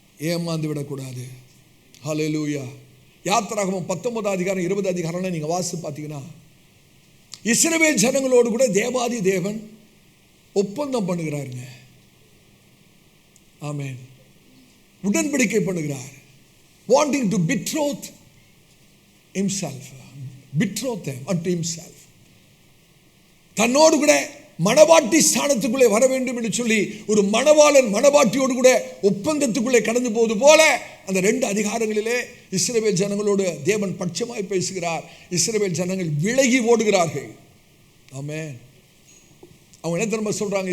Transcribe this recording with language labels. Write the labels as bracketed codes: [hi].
[ta] ஏமாந்து விடக்கூடாது. ஹல்லேலூயா. யாத்திராகமம் 19 அதிகாரம் 20 அதிகாரம் நீங்கள் வாசித்து பார்த்தீங்கன்னா, இஸ்ரவேல் ஜனங்களோடு கூட தேவாதி தேவன் ஒப்பந்தம் பண்ணுகிறாருங்க. ஆமென். உடன்படிக்கை பண்ணுகிறார். [en] wanting to betroth himself, betroth them unto himself. [ta] தன்னோடு கூட மணவாட்டி ஸ்தானத்துக்குள்ளே வர வேண்டும் என்று சொல்லி ஒரு மணவாளன் மணவாட்டியோடு கூட ஒப்பந்தத்துக்குள்ளே கடந்து போவது போல அந்த 2 அதிகாரங்களிலே இஸ்ரவேல் ஜனங்களோடு தேவன் பட்சமாய் பேசுகிறார். இஸ்ரவேல் ஜனங்கள் விலகி ஓடுகிறார்கள். ஆமென். அவங்க என்ன திரும்ப சொல்றாங்க?